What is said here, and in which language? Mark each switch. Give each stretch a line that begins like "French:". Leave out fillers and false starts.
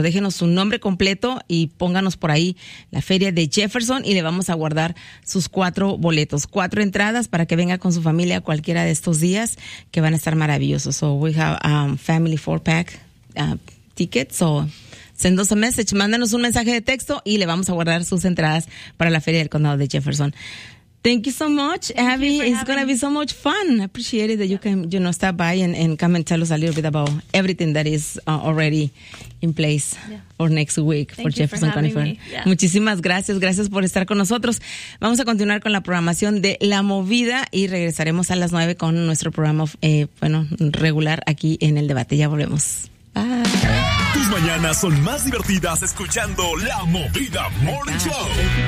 Spanish: Déjenos su nombre completo y pónganos por ahí la Feria de Jefferson y le vamos a guardar sus 4 boletos, 4 entradas para que venga con su familia cualquiera de estos días que van a estar maravillosos.
English: So we have family 4-pack tickets, so... Send us a message,
Spanish: mándanos un mensaje de texto y le vamos a guardar sus entradas para la Feria del Condado de Jefferson.
English: Thank you so much, Abby. It's gonna be so much fun. I appreciate it that you can, you know, stop by and come and tell us a little bit about everything that is already in place for next week for Jefferson Conifer.
Spanish: Muchísimas gracias, gracias por estar con nosotros. Vamos a continuar con la programación de La Movida y regresaremos a las 9 con nuestro programa regular aquí en El Debate. Ya volvemos. Tus mañanas son más divertidas escuchando La Movida Morning Show.